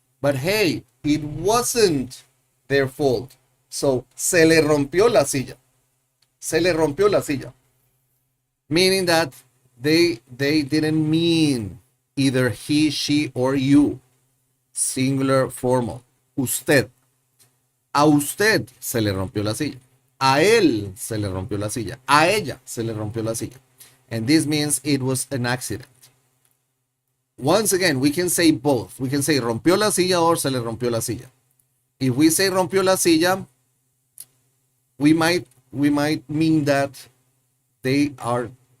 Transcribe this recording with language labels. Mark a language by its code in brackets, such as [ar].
[en] But hey, it wasn't their fault. [es] So, se le rompió la silla. Se le rompió la silla. [en] Meaning that they didn't mean either he, she, or you. Singular formal. Usted. [es] A usted se le rompió la silla. A él se le rompió la silla. A ella se le rompió la silla. [en] And this means it was an accident. Once again, we can say both. We can say [es] rompió la silla [en] or [es] se le rompió la silla. [en] If we say rompió la silla, we might mean that they are